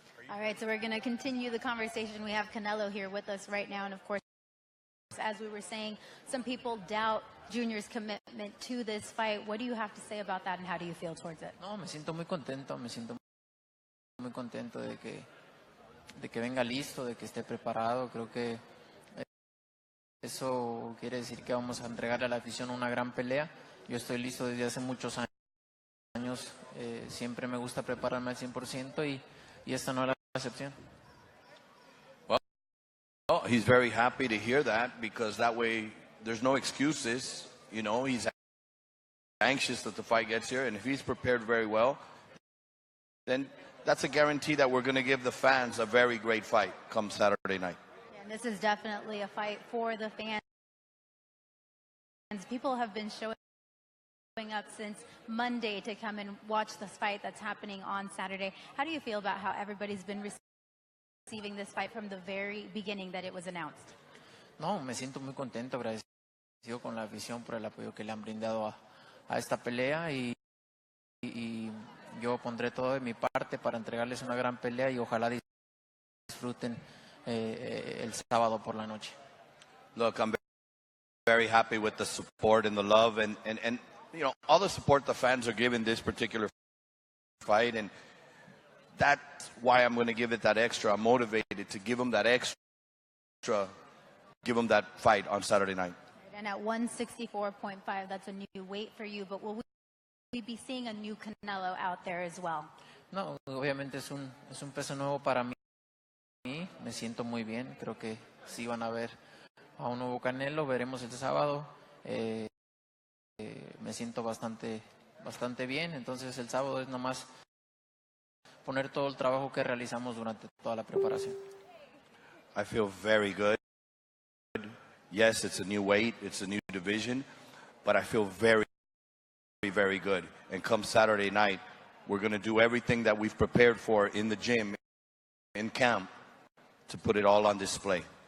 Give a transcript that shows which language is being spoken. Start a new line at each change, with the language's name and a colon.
English: All right, so we're going to continue the conversation. We have Canelo here with us right now, and of course, as we were saying, some people doubt Junior's commitment to this fight. What do you have to say about that, and how do you feel towards it?
Spanish: No, me siento muy contento de que venga listo, de que esté preparado. Creo que eso quiere decir que vamos a entregarle a la afición una gran pelea. Yo estoy listo desde hace muchos años, siempre me gusta prepararme al 100% y esta no es la excepción.
English: Well, he's very happy to hear that because that way there's no excuses. You know, he's anxious that the fight gets here, and if he's prepared very well, then that's a guarantee that we're going to give the fans a very great fight come Saturday night. Yeah, and this is definitely a fight for the fans. People have been showing up since Monday to come and watch this fight that's happening on Saturday. How do you feel about how everybody's been receiving this fight from the very beginning that it was announced?
Spanish: No, me siento muy contento, agradecido con la afición por el apoyo que le han brindado a esta pelea y yo pondré todo de mi parte para entregarles una gran pelea y ojalá disfruten el sábado por la noche.
English: Look, I'm very happy with the support and the love and you know, all the support the fans are giving this particular fight, and that's why I'm going to give it that extra. I'm motivated to give them that extra, give them that fight on Saturday night. And at 164.5, that's a new weight for you, but will we be seeing a new Canelo out there as well?
Spanish: No, obviamente es un peso nuevo para mí. Me siento muy bien. Creo que sí van a ver a un nuevo Canelo. Veremos el sábado. Me siento bastante bien. Entonces el sábado es nomás poner todo el trabajo que realizamos durante toda la preparación.
English: I feel very good. Yes, it's a new weight, it's a new division, but I feel very, very good. And come Saturday night, we're going to do everything that we've prepared for in the gym, in camp, to put it all on display.